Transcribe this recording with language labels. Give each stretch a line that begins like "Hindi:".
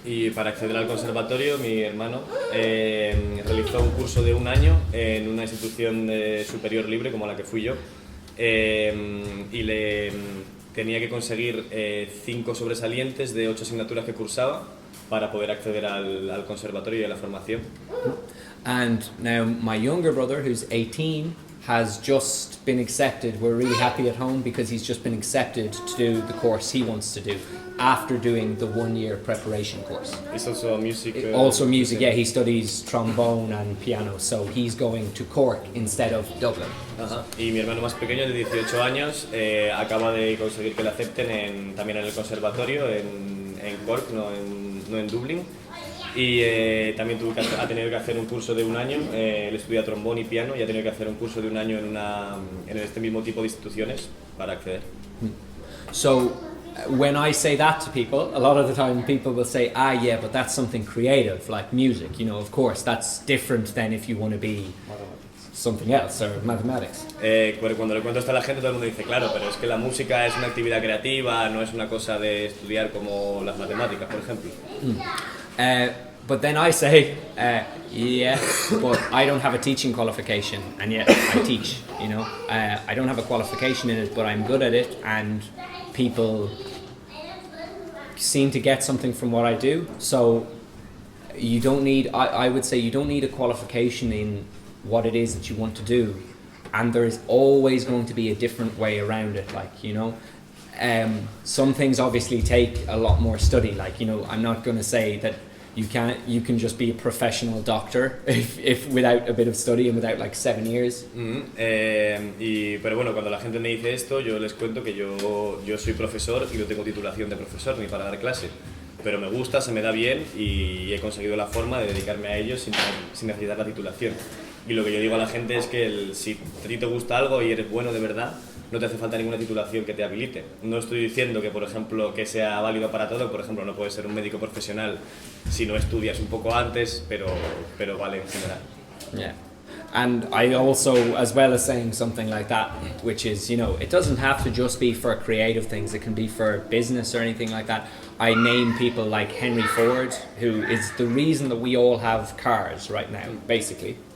Spanish: Y para acceder al conservatorio, mi hermano realizó un curso de 1 año en una institución superior libre como la que fui yo, y le tenía que conseguir 5 sobresalientes de 8 asignaturas que cursaba para poder acceder al conservatorio y a la formación.
English: And now my younger brother, who's 18, has just been accepted. We're really happy at home because he's just been accepted to do the course he wants to do after doing the 1-year preparation course. It's also music. Also music, yeah, he studies trombone and piano, so he's going to Cork instead of Dublin. Ajá.
Spanish: Y mi hermano más pequeño, de 18 años, acaba de conseguir que le acepten también en el conservatorio, en Cork, no en Dublín. Y también ha tenido que hacer un curso de 1 año, él estudia trombón y piano y ha tenido que hacer un curso de 1 año en este mismo tipo de instituciones para acceder.
English: So when I say that to people, a lot of the time people will say, yeah, but that's something creative, like music, you know, of course, that's different than if you want to be something else, or mathematics.
Spanish: Cuando le cuento esto a la gente, todo el mundo dice, claro, pero es que la música es una actividad creativa, no es una cosa de estudiar como las matemáticas, por ejemplo.
English: But then I say, yeah, but I don't have a teaching qualification, and yet I teach, you know. I don't have a qualification in it, but I'm good at it, and people seem to get something from what I do. So you don't need, I would say you don't need a qualification in what it is that you want to do, and there is always going to be a different way around it, like, you know. Some things obviously take a lot more study, like, you know, I'm not going to say that you can just be a professional doctor if without a bit of study and without like 7 years.
Spanish: Pero bueno, cuando la gente me dice esto, yo les cuento que yo soy profesor y no tengo titulación de profesor ni para dar clase, pero me gusta, se me da bien y he conseguido la forma de dedicarme a ello sin necesitar la titulación. Y lo que yo digo a la gente es que si a ti te gusta algo y eres bueno de verdad, no te hace falta ninguna titulación que te habilite. No estoy diciendo que, por ejemplo, que sea válido para todo. Por ejemplo, no puedes ser un médico profesional si no estudias un poco antes, pero vale en general. Yeah.
English: And I also, as well as saying something like that, which is, you know, it doesn't have to just be for creative things. It can be for business or anything like that. I name people like Henry Ford, who is the reason that we all have cars right now, basically.